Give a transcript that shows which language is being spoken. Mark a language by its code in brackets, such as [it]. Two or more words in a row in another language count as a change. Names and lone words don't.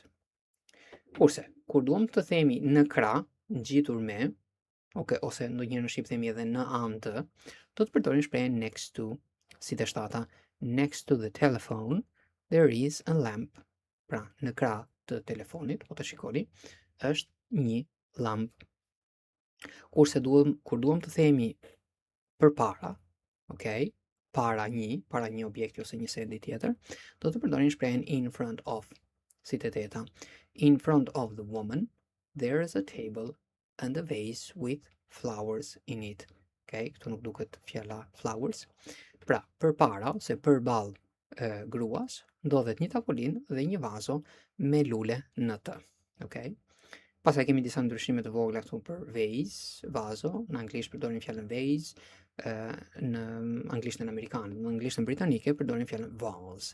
[sq] Kurse, kur duam të themi në krah, ngjitur me, ose ndonjëherë në shqip themi edhe në anë të, do të përdorim shprehjen [en] next to, [sq] si të shtata, [en] next to the telephone, there is a lamp. [sq] Pra, në krah të telefonit, o të shikoni, është një lamp. Kurse kur duam të themi përpara, para një objekti ose një sendi tjetër, do të përdorim shprehjen [en] in front of, [sq] si të teta. [en] In front of the woman, there is a table and a vase with flowers in it. [sq] Okay, këtu nuk duket fjala flowers. Pra, përpara ose përballë gruas ndodhet një tavolin dhe një vazo me lule në të. Okay? Pastaj kemi disa ndryshime të vogla këtu për vase, vazo, në anglisht përdorin fjalën vase, në anglishtën amerikane, në anglishtën britanike përdorin fjalën vase.